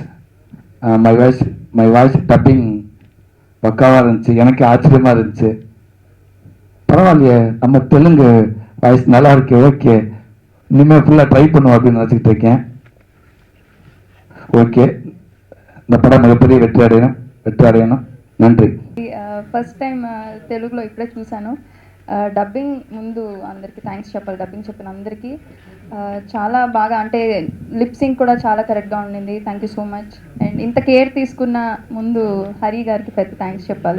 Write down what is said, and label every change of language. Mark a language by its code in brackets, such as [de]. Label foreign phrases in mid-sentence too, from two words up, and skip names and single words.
[en] my voice dubbing [ta] பக்காவாக இருந்துச்சு. எனக்கு ஆச்சரியமாக இருந்துச்சு. பரவாயில்லையே, நம்ம தெலுங்கு வாய்ஸ் நல்லா இருக்கு, ஓகே இனிமேல் ஃபுல்லாக ட்ரை பண்ணுவோம் அப்படின்னு நினச்சிக்கிட்டு இருக்கேன். ஓகே, இந்த படம் மிகப்பெரிய வெற்றி அடையணும். நன்றி. [en] first time [te] తెలుగులో ఇప్పుడే చూశాను. డబ్బింగ్ ముందు అందరికీ థ్యాంక్స్ చెప్పాలి. డబ్బింగ్ చెప్పిన అందరికీ చాలా బాగా, అంటే [en] lip sync [te] కూడా చాలా కరెక్ట్గా ఉండింది. [en] thank you so much. [te] అండ్ ఇంత కేర్ తీసుకున్న ముందు హరి గారికి పెద్ద థ్యాంక్స్ చెప్పాలి.